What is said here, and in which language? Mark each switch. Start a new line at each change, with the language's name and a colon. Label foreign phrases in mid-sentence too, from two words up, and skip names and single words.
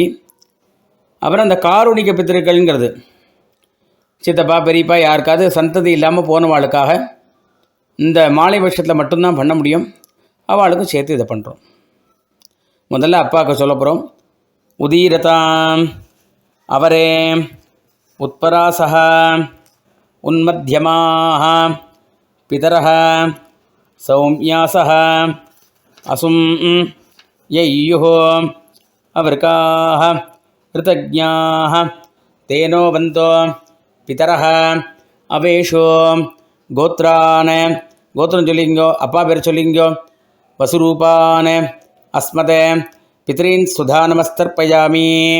Tamil: அப்புறம் அந்த காருணிக பித்திருக்கள்ங்கிறது சித்தப்பா பெரியப்பா யாருக்காவது சந்ததி இல்லாமல் போனவாளுக்காக இந்த மாலை வருஷத்தில் மட்டும்தான் பண்ண முடியும். அவளுக்கும் சேர்த்து இதை பண்ணுறோம். முதல்ல அப்பாவுக்கு சொல்ல போகிறோம்.
Sanskrit: उदीरताम् अवरे, उत्परासक, उन्मध्यमाक, पितरः सौम्यासः असुं यय्युः अवृकाः ऋतज्ञाः तेनो वन्तो पितरः अवेशो गोत्रान्
Tamil: கோத்ரம் சொல்லிங்கோ அப்பா பேர் சொல்லிங்கோ
Sanskrit: वसुरूपान् अस्मदे पितॄन् सुधा नमस्तर्पयामि